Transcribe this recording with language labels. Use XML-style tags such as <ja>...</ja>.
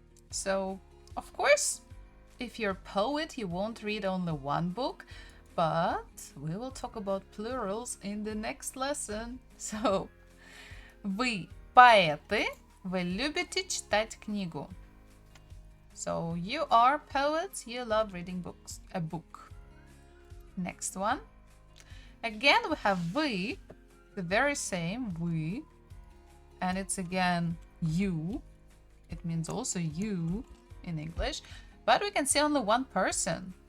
<en>So, of course, if you're a poet, you won't read only one book, but we will talk about plurals in the next lesson.</en> <ru>So, вы поэты, вы любите читать книгу.</ru> <en>So, you are poets, you love reading books, a book. Next one. Again, we have вы, the very same, вы, and it's again you. It means also you in English, but we can see only one person.</en>